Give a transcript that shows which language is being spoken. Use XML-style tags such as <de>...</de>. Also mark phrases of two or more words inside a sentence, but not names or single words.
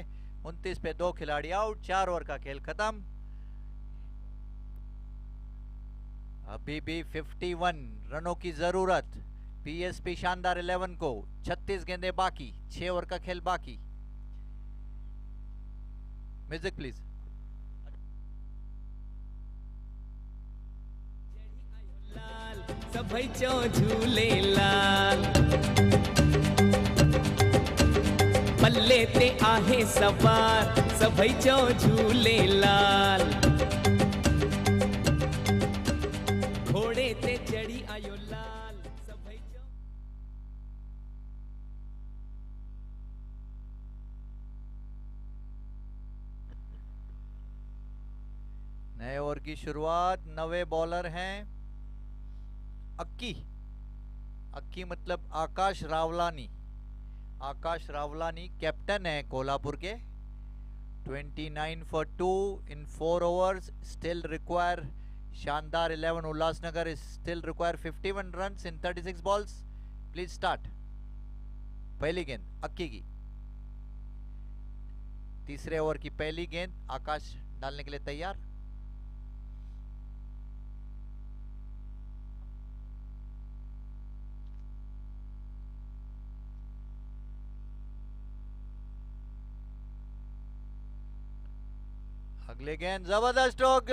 <hi>29 पे 2 खिलाड़ी आउट। 4 ओवर का खेल खत्म। अभी भी 51 रनों की जरूरत पीएसपी शानदार 11 को। 36 गेंदें बाकी, 6 ओवर का खेल बाकी।</hi> <en>music please.</en> <sd>सभई चो झूले लाल, पल्ले ते आहे सवार, सभई चो झूले लाल, घोड़े ते चढ़ी आयो लाल, सभई चो।</sd> <hi>नए ओवर की शुरुआत। नवे बॉलर हैं अक्की। अक्की मतलब आकाश रावलानी। आकाश रावलानी कैप्टन है कोल्हापुर के।</hi> <en>29 for 2 in 4 overs. Still require शानदार 11 उल्लासनगर still require 51 runs in 36 balls. Please start.</en> <hi>पहली गेंद अक्की की। तीसरे ओवर की पहली गेंद आकाश डालने के लिए तैयार। अगले गेंद जबरदस्त स्ट्रोक।</hi>